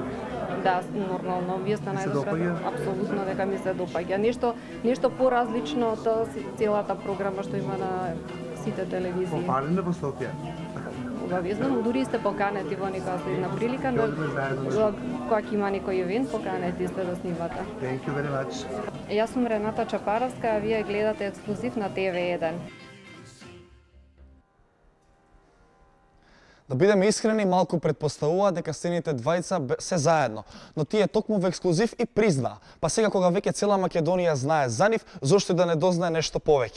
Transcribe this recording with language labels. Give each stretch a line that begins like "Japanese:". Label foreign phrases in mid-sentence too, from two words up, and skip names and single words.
Macedonian: Да, нормално, вие сте најдобра. Апсолутно дека ми се допаѓа. Нешто поразлично од целата програма што има на сите телевизии. Попалена во Софија. Обавезно, дури сте поканети во некоја следна прилика, но кога ќе има некој евент, поканети сте да снимате.
English: Thank you very much.
Macedonian: Јас сум Рената Чапаровска, а вие гледате ексклузив на TV1. Да бидеме искрени, малку предпоставува дека сцените двајца се заедно, но тие токму во ексклузив и признаа. Па сега кога веќе цела Македонија знае за нив, зошто да не дознае нешто повеќе?